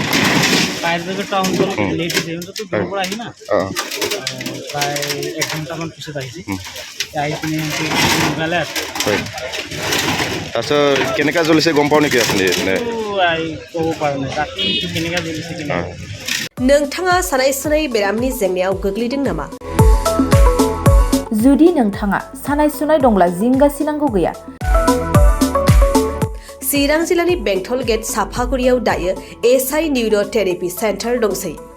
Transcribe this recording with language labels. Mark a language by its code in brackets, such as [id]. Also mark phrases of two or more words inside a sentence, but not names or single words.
[as] ফায়াৰ ব্ৰিগেড অঞ্চল লেট হৈছে, সিহঁততো দূৰৰ পৰা আহি না, প্ৰায় 1 ঘণ্টামান পিছত আহিছে। আহি পিনে লগালে আৰু তাৰপিছত কেনেকৈ জ্বলিছে গম পাওঁ নেকি আপুনি? ক'ব পৰা নাই ৰাতি কেনেকৈ জ্বলিছে কেনেকৈ। [brx] नोंथाङा सानाय सुनाय बेरामनि जेंनायाव गोग्लैदों नामा? जुदि नोंथाङा सानाय सुनाय दंब्ला जिंगा सिनांगौ गैया। चिरां जिल्लानि बेंटल गेट साफागुरियाव दायो एसआइ निउर' थेरापि सेन्टार दंसै।